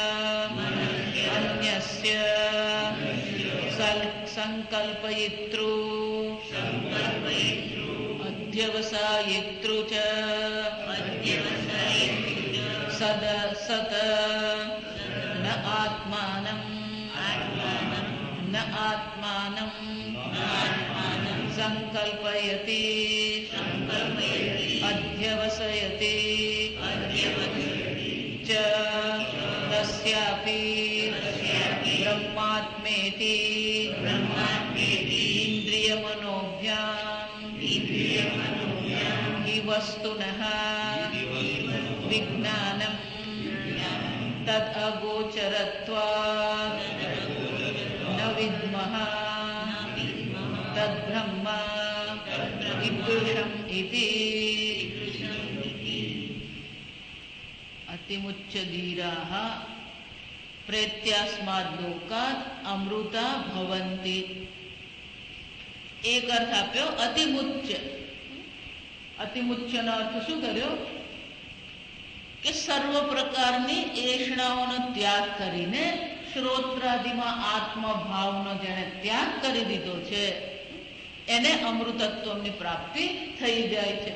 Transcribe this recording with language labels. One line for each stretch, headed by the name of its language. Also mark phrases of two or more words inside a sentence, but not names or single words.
Sanskrit: અન્યસ્ય સંકલ્પયિતૃ અધ્યવસાયિતૃ ચ સદ સત ન આત્માનં સંકલ્પયતિ અધ્યવસયતિ ચ તસ્યાપિ બ્રહ્માત્મેતિ ઇન્દ્રિયમનોભ્યામ हि वस्तुनः विज्ञानं तद् अगोचरत्वात् न विद्मः तद्ब्रह्म ईदृशम् इति अतिमुच्चधीराः प्रेत्यास्माद् लोकात् अमृता भवन्ति.
Gujarati: એક અર્થ આપ્યો અતિમુચ્ચ. અતિમુચ્ચનો અર્થ શું કર્યો કે સર્વ પ્રકારની એષણાઓનો ત્યાગ કરીને શ્રોત્રાદિમાં આત્મભાવનો જેણે ત્યાગ કરી દીધો છે એને અમૃતત્વની પ્રાપ્તિ થઈ જાય છે.